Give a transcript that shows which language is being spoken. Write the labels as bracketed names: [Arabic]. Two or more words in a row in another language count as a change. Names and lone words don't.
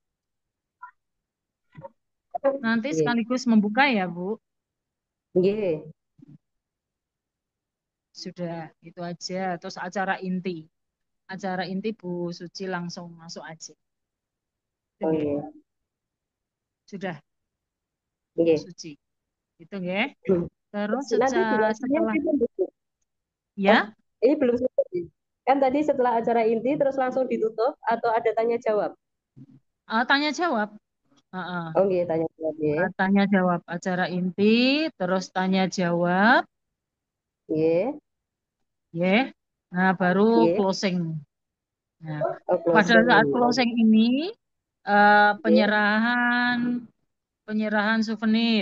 [Indonesian] nanti Nggih, sekaligus membuka ya, Bu. nggih. Sudah, itu aja. Terus acara inti. Acara inti Bu Suci langsung masuk aja. Itu Oh, nggih. nggih. Sudah, Bu Nggih. Suci. Itu nggih. Hmm. Terus Nanti durasinya setelah kita Oh, ya, ini belum selesai. Kan tadi setelah acara inti terus langsung ditutup atau ada tanya jawab? tanya jawab. Heeh. Oh, nggih, tanya jawab ya. Tanya jawab acara inti, terus tanya jawab, Nggih, ya. Nah, baru nggih. closing. Nah, Oh, pada closing. saat closing ini Nggih. penyerahan souvenir,